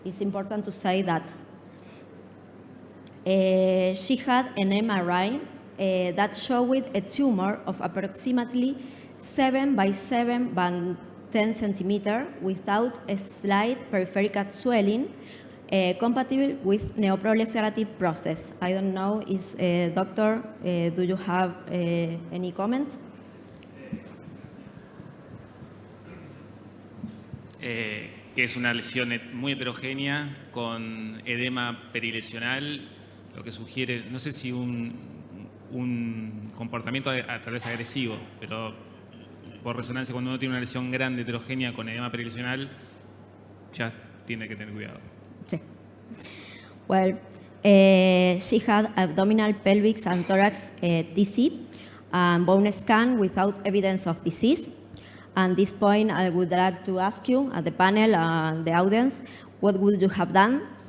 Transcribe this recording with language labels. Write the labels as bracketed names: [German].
[English] It's important to say that. She had an MRI that showed a tumor of approximately 7 by 7 by 10 centimeters without a slight peripheral swelling, compatible with neoproliferative process. I don't know, doctor, do you have any comment? [Spanish] Que es una lesión muy heterogénea con edema perilesional, lo que sugiere, no sé si un comportamiento tal vez agresivo, pero por resonancia, cuando uno tiene una lesión grande, heterogénea con edema perilesional, ya tiene que tener cuidado. Sí. [English] Well, she had abdominal, pelvic, and thorax TC, and bone scan without evidence of disease. At this point, I would like to ask you, at the panel and the audience, what would you have done?